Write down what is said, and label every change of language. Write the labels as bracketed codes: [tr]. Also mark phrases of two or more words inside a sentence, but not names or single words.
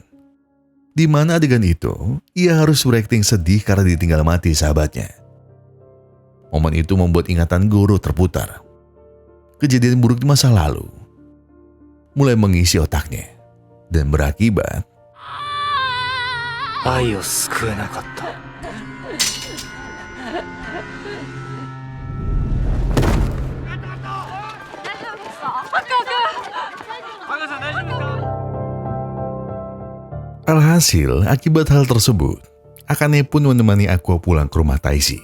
[id] Di mana adegan itu, ia harus berakting sedih karena ditinggal mati sahabatnya. Momen itu membuat ingatan Goro terputar. Kejadian buruk di masa lalu mulai mengisi otaknya dan berakibat [ja] 愛を救えなかった。 [id] Alhasil, akibat hal tersebut, Akane pun menemani Aqua pulang ke rumah Taishi.